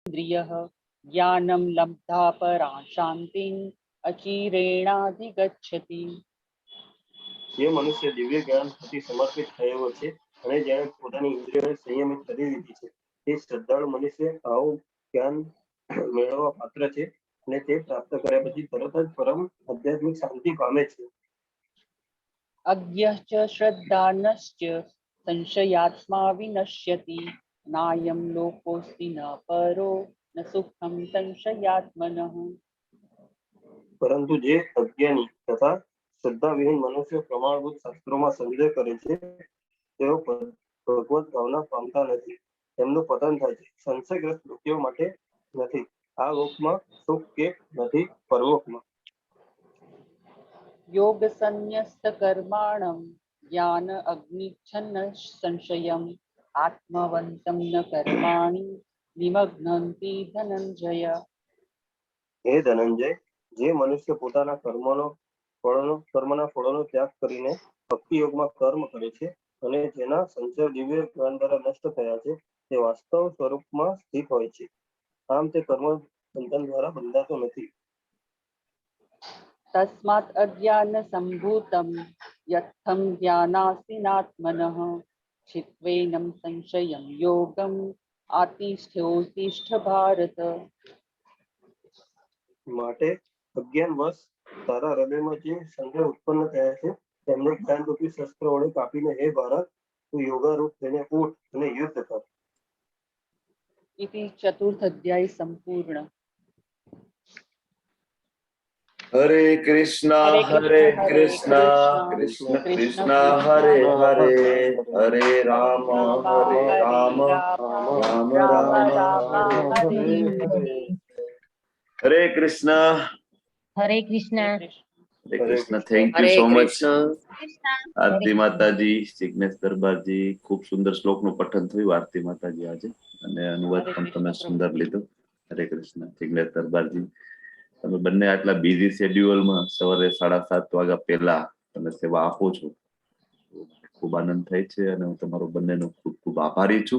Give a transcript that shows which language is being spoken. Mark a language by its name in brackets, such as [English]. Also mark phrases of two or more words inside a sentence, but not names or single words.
[Sanskrit] इंद्रियः ज्ञानं लब्धा परां शान्तिं अचिरेणाधिगच्छति। [Gujarati] જે મનુષ્ય દિવ્ય જ્ઞાનથી સમર્પિત થયેલો છે અને જેણે પોતાની ઇન્દ્રિયોને સંયમિત કરી લીધી છે, તે શ્રદ્ધાળુ મનુષ્ય આવું જ્ઞાન મેળવવા પાત્ર છે અને તે પ્રાપ્ત કર્યા પછી તરત જ પરમ આધ્યાત્મિક શાંતિ પામે છે. [Sanskrit] अज्ञः च श्रद्धानश्च संशयात्मा विनश्यति नायं लोकोऽस्ति न परो न सुखं संशयात्मनः। [Gujarati] પરંતુ જે અજ્ઞાની તથા શ્રદ્ધાવિહીન મનુષ્ય પ્રમાણભૂત શાસ્ત્રોમાં સંદેહ કરે છે, તેઓ ભગવત ભાવના પામતા નથી. તેમનું પતન થાય છે. સંશયગ્રસ્ત વ્યક્તિઓ માટે નથી આ લોકમાં સુખ કે નથી પરલોકમાં. [Sanskrit] योग संन्यस्त कर्माणं ज्ञान अग्निच्छन्न संशयम् आत्मवन्तं न कर्माणि निमग्नन्ति धनंजय। [Gujarati] હે ધનંજય, જે મનુષ્ય પોતાના કર્મના ફળોનો ત્યાગ કરીને ભક્તિ યોગમાં કર્મ કરે છે અને જેના સંચય દિવ્ય જ્ઞાન દ્વારા નષ્ટ થયા છે, તે વાસ્તવ સ્વરૂપમાં સ્થિત હોય છે. આમ તે કર્મ બંધન દ્વારા બંધાતો નથી. [Sanskrit] तस्मात् अज्ञान संभूतं यत्थं ज्ञानासीनात्मनः छित्त्वेनं संशयं योगम् आतिष्ठ्योत्तिष्ठ भारत। [Gujarati] માટે અજ્ઞાન વશ તારા હૃદયમાં જે સંદેહ ઉત્પન્ન થયા છે તેમને જ્ઞાનરૂપી શસ્ત્ર વડે કાપીને હે ભારત, તું યોગારૂપ થઈને ઉઠ અને યુદ્ધ કર. [Sanskrit] इति चतुर्थ अध्याय संपूर्ण। हरे कृष्णा कृष्ण कृष्ण हरे हरे, हरे राम राम राम हरे हरे। हरे कृष्णा हरे कृष्णा। हरे कृष्णा। [English] thank you so much आरती माताजी, जिग्नेश दरबारजी. [Gujarati] ખૂબ સુંદર શ્લોક નું પઠન થયું આરતી માતાજી આજે, અને અનુવાદ પણ તમે સુંદર લીધો. [Sanskrit] હરે કૃષ્ણ. [Gujarati] જિગ્નેશ દરબારજી, તમે બંને આટલા [English] busy schedule [Gujarati] સવારે 7:30 વાગ્યા પહેલા તમે સેવા આપો છો, ખૂબ આનંદ થાય છે અને હું તમારો બંનેનો ખૂબ ખૂબ આભારી છું.